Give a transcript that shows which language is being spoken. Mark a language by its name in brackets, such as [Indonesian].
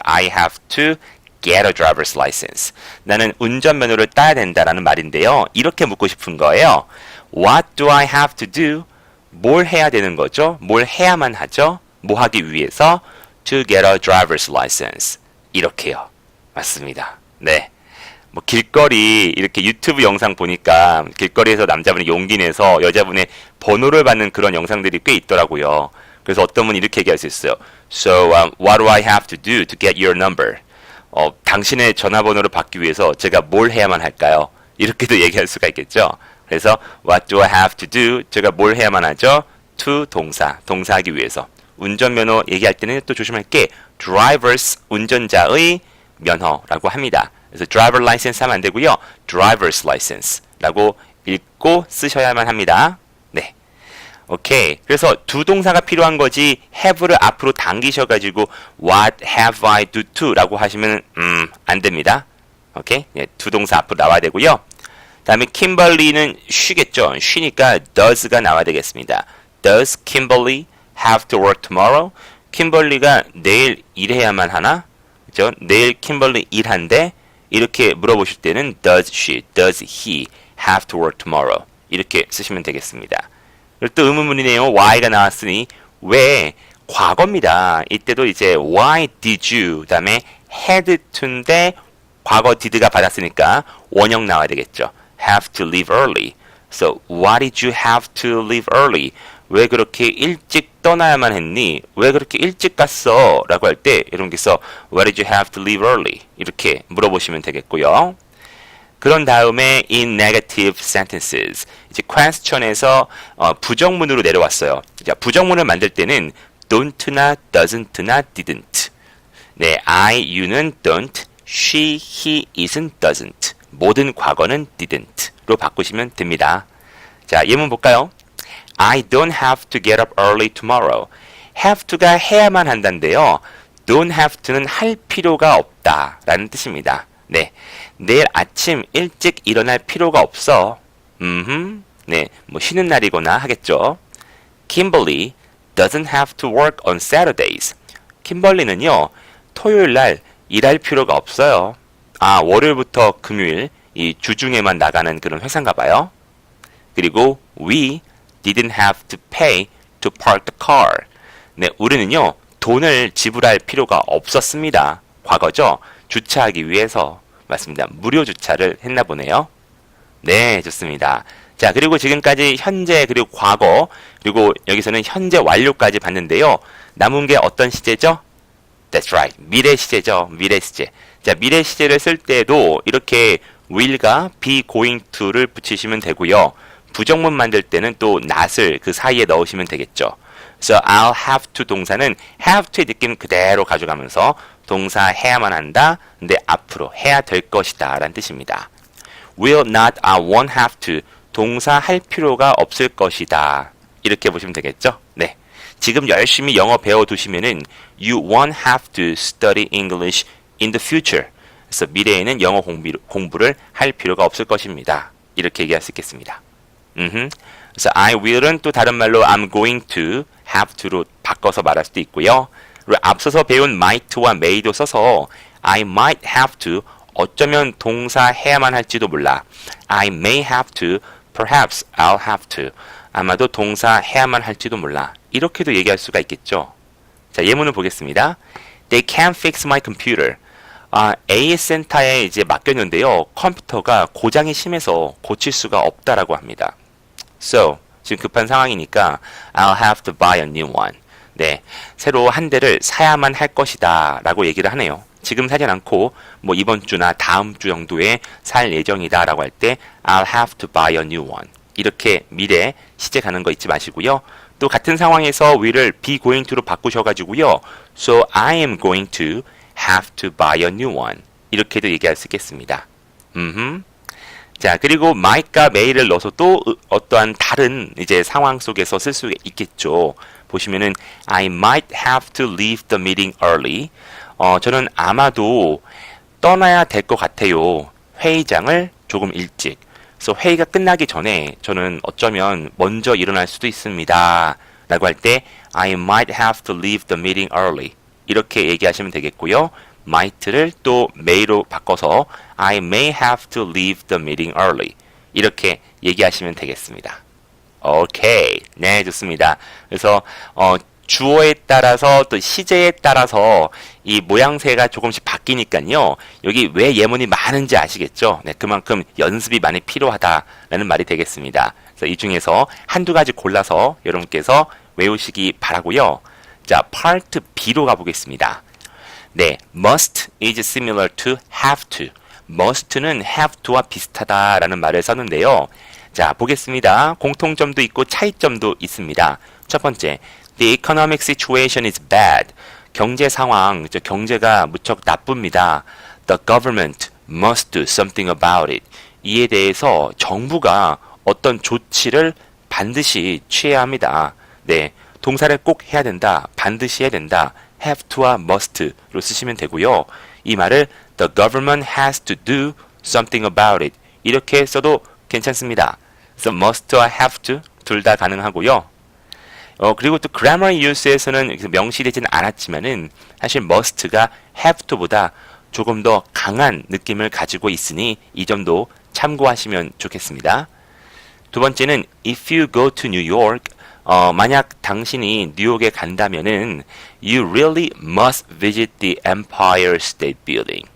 [English] I have to get a driver's license. [Korean] 나는 운전면허를 따야 된다라는 말인데요. 이렇게 묻고 싶은 거예요. [English] What do I have to do? [Korean] 뭘 해야 되는 거죠? 뭘 해야만 하죠? 뭐 하기 위해서? [English] To get a driver's license. [Korean] 이렇게요. 맞습니다. 네. 뭐 길거리 이렇게 유튜브 영상 보니까 길거리에서 남자분이 용기 내서 여자분의 번호를 받는 그런 영상들이 꽤 있더라고요. 그래서 어떤 분이 이렇게 얘기할 수 있어요. [English] So, what do I have to do to get your number? [Korean] 당신의 전화번호를 받기 위해서 제가 뭘 해야만 할까요? 이렇게도 얘기할 수가 있겠죠. 그래서 [English] what do I have to do? [Korean] 제가 뭘 해야만 하죠? to 동사하기 위해서. 운전면허 얘기할 때는 또 조심할 게 drivers, 운전자의 면허라고 합니다. 그래서 driver license 하면 안 되고요. driver's license라고 읽고 쓰셔야만 합니다. 네. 오케이. 그래서 두 동사가 필요한 거지 have를 앞으로 당기셔가지고 [English] what have I do to [Korean] 라고 하시면 안 됩니다. 오케이. 네, 두 동사 앞으로 나와야 되고요. 다음에 Kimberly는 쉬겠죠. 쉬니까 does가 나와야 되겠습니다. [English] Does Kimberly have to work tomorrow? [Korean] 킴벌리가 내일 일해야만 하나? 그죠? 내일 킴벌리 일한대? 이렇게 물어보실 때는 [English] does she, does he have to work tomorrow. [Korean] 이렇게 쓰시면 되겠습니다. 그리고 또 의문문이네요. why가 나왔으니 왜 과거입니다. 이때도 이제 [English] why did you [Korean] 그다음에 had to인데 과거 did가 받았으니까 원형 나와야 되겠죠. [English] have to leave early. So why did you have to leave early? [Korean] 왜 그렇게 일찍 떠나야만 했니? 왜 그렇게 일찍 갔어? 라고 할 때 여러분께서 [English] Why did you have to leave early? [Korean] 이렇게 물어보시면 되겠고요. 그런 다음에 [English] in negative sentences [Korean] 이제 question에서 부정문으로 내려왔어요. 자, 부정문을 만들 때는 don't나 doesn't나 didn't. 네, I, you는 don't, she, he, isn't, doesn't. 모든 과거는 didn't로 바꾸시면 됩니다. 자, 예문 볼까요? [English] I don't have to get up early tomorrow. [Korean] have to가 해야만 한다인데요. don't have to는 할 필요가 없다 라는 뜻입니다. 네, 내일 아침 일찍 일어날 필요가 없어. 네, 뭐 쉬는 날이거나 하겠죠. [English] Kimberly doesn't have to work on Saturdays. [Korean] 킴벌리는요, 토요일 날 일할 필요가 없어요. 아, 월요일부터 금요일 이 주중에만 나가는 그런 회사인가 봐요. 그리고 [English] we didn't have to pay to park the car. [Korean] 네, 우리는요, 돈을 지불할 필요가 없었습니다. 과거죠? 주차하기 위해서. 맞습니다. 무료 주차를 했나 보네요. 네, 좋습니다. 자, 그리고 지금까지 현재 그리고 과거 그리고 여기서는 현재 완료까지 봤는데요. 남은 게 어떤 시제죠? [English] That's right. [Korean] 미래 시제죠. 미래 시제. 자, 미래 시제를 쓸 때도 이렇게 will과 be going to를 붙이시면 되고요. 부정문 만들 때는 또 not을 그 사이에 넣으시면 되겠죠. [English] So I'll have to [Korean] 동사는 have to의 느낌 그대로 가져가면서 동사 해야만 한다. 근데 앞으로 해야 될 것이다 라는 뜻입니다. [English] Will not, won't have to [Korean] 동사 할 필요가 없을 것이다. 이렇게 보시면 되겠죠? 네. 지금 열심히 영어 배워두시면은 [English] You won't have to study English in the future. [Korean] 그래서 미래에는 영어 공부를 할 필요가 없을 것입니다. 이렇게 얘기할 수 있겠습니다. 그래서 I will은 또 다른 말로 [English] I'm going to, [Korean] have to로 바꿔서 말할 수도 있고요. 그리고 앞서서 배운 might와 may도 써서 [English] I might have to [Korean] 어쩌면 동사 해야만 할지도 몰라. [English] I may have to, perhaps I'll have to. [Korean] 아마도 동사 해야만 할지도 몰라. 이렇게도 얘기할 수가 있겠죠. 자, 예문을 보겠습니다. [English] They can't fix my computer. [Korean] AS 센터에 이제 맡겼는데요. 컴퓨터가 고장이 심해서 고칠 수가 없다라고 합니다. [English] So, [Korean] 지금 급한 상황이니까 [English] I'll have to buy a new one. [Korean] 네, 새로 한 대를 사야만 할 것이다 라고 얘기를 하네요. 지금 사진 않고 뭐 이번 주나 다음 주 정도에 살 예정이다 라고 할 때 [English] I'll have to buy a new one. [Korean] 이렇게 미래 시제 가는 거 잊지 마시고요. 또 같은 상황에서 will을 be going to로 바꾸셔가지고요. [English] So I am going to have to buy a new one. [Korean] 이렇게도 얘기할 수 있겠습니다. 자, 그리고 might과 may를 넣어서 또 어떠한 다른 이제 상황 속에서 쓸 수 있겠죠. 보시면은 [English] I might have to leave the meeting early. [Korean] 저는 아마도 떠나야 될 것 같아요. 회의장을 조금 일찍. 그래서 회의가 끝나기 전에 저는 어쩌면 먼저 일어날 수도 있습니다. 라고 할 때 [English] I might have to leave the meeting early. [Korean] 이렇게 얘기하시면 되겠고요. might를 또 may로 바꿔서 [English] I may have to leave the meeting early. [Korean] 이렇게 얘기하시면 되겠습니다. 오케이. 네, 좋습니다. 그래서 주어에 따라서 또 시제에 따라서 이 모양새가 조금씩 바뀌니까요. 여기 왜 예문이 많은지 아시겠죠? 네, 그만큼 연습이 많이 필요하다라는 말이 되겠습니다. 그래서 이 중에서 한두 가지 골라서 여러분께서 외우시기 바라고요. 자, 파트 B로 가보겠습니다. [English] 네, must is similar to have to. [Korean] must는 have to와 비슷하다라는 말을 썼는데요. 자, 보겠습니다. 공통점도 있고 차이점도 있습니다. 첫 번째, [English] the economic situation is bad. [Korean] 경제 상황, 경제가 무척 나쁩니다. [English] The government must do something about it. [Korean] 이에 대해서 정부가 어떤 조치를 반드시 취해야 합니다. 네, 동사를 꼭 해야 된다, 반드시 해야 된다. have to와 must로 쓰시면 되고요. 이 말을 [English] the government has to do something about it. [Korean] 이렇게 써도 괜찮습니다. 그래서 must와 have to 둘 다 가능하고요. 그리고 또 grammar use에서는 명시되지는 않았지만은 사실 must가 have to보다 조금 더 강한 느낌을 가지고 있으니 이 점도 참고하시면 좋겠습니다. 두 번째는 [English] if you go to New York, [Korean] 만약 당신이 뉴욕에 간다면은 [English] you really must visit the Empire State Building.